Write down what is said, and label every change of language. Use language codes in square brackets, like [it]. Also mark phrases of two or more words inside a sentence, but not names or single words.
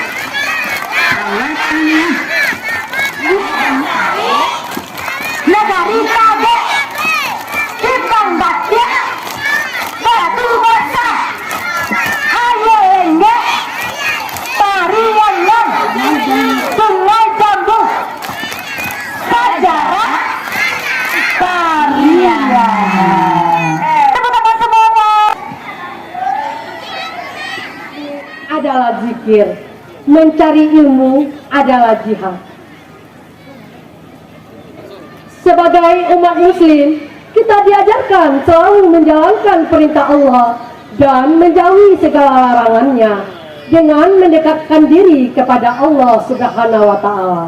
[id] negari Kade, Ikan Batik, Batu Basa, Ayenge, Pariangan, Sungai Jambu, Sejarah Pariangan. Tepuk tangan semuanya. Adalah zikir, mencari ilmu adalah jihad. Sebagai umat muslim, kita diajarkan selalu menjalankan perintah Allah dan menjauhi segala larangannya dengan mendekatkan diri kepada Allah [ar] Subhanahu wa Ta'ala.